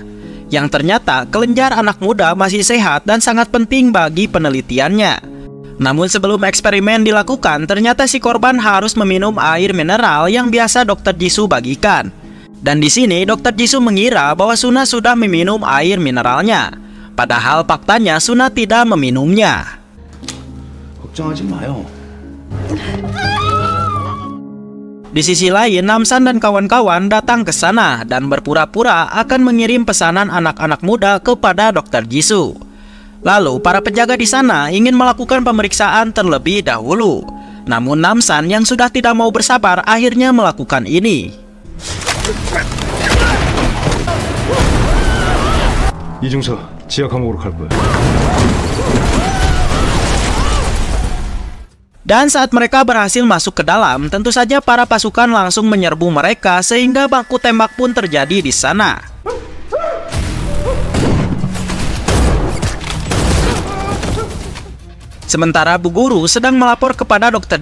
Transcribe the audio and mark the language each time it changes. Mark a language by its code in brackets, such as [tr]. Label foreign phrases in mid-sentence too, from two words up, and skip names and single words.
[id] Yang ternyata kelenjar anak muda masih sehat dan sangat penting bagi penelitiannya. Namun sebelum eksperimen dilakukan, ternyata si korban harus meminum air mineral yang biasa Dr. Jisoo bagikan. Dan di sini Dr. Jisoo mengira bahwa Suna sudah meminum air mineralnya. Padahal faktanya Suna tidak meminumnya. [ko] 걱정하지 마요. [id] Di sisi lain, Namsan dan kawan-kawan datang ke sana dan berpura-pura akan mengirim pesanan anak-anak muda kepada Dr. Jisoo. Lalu para penjaga di sana ingin melakukan pemeriksaan terlebih dahulu. Namun Namsan yang sudah tidak mau bersabar akhirnya melakukan ini. [ko] 이중서 지하 감옥으로 갈 거야. [id] Dan saat mereka berhasil masuk ke dalam, tentu saja para pasukan langsung menyerbu mereka sehingga baku tembak pun terjadi di sana. Sementara Bu Guru sedang melapor kepada Dr.